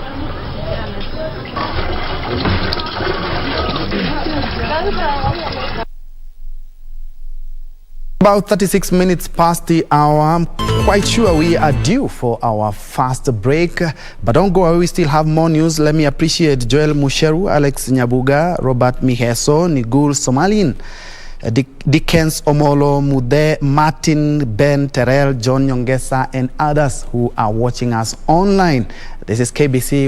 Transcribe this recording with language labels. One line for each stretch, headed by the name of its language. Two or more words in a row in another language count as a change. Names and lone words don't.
English: About 36 minutes past the hour. I'm quite sure we are due for our first break, but don't go away, we still have more news. Let me appreciate Joel Musheru, Alex Nyabuga, Robert Miheso, Nigul Somalin, Dickens Omolo, Mude, Martin, Ben, Terrell, John Nyongesa, and others who are watching us online. This is KBC.